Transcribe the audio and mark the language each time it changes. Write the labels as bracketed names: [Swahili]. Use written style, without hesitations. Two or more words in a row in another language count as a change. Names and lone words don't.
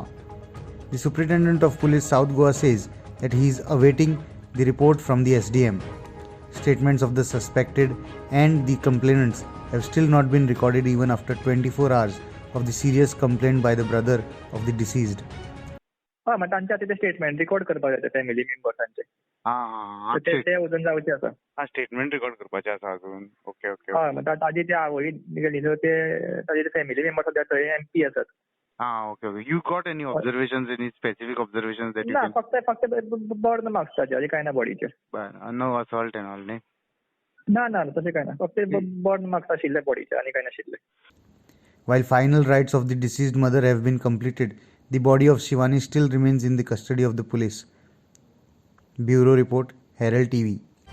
[English] The Superintendent of Police South Goa says that he is awaiting the report from the SDM. Statements of the suspected and the complainants have still not been recorded even after 24 hours of the serious complaint by the brother of the deceased. [Konkani] मग तांच्या तिथे [English] statement record [Konkani] करपाक जाय फॅमिली मेंबर्सांचे। ते उजून जावचे आसा। [English] statement record [Konkani] करपाचे आसा अजून। [English] ok ok. [Konkani] हय, मग ताजी ती आवय गेली न्हू, ते ताजे [English] family members [Konkani] सध्या थंय एमपी आसात। [English] ok ok. you got any observations, any specific observations that you [Konkani] ना, फक्त [English] burn marks [Konkani] ताजे काय ना बॉडीचे। बरं, [English] no assault and all [Konkani] न्ही? ना तसे काय ना, फक्त [English] burn marks [Konkani] आशिल्ले बॉडीचे आणि काय नाशिल्ले। [English] While final rites of the deceased mother have been completed, the body of Shivani still remains in the custody of the police. Bureau Report, Herald TV.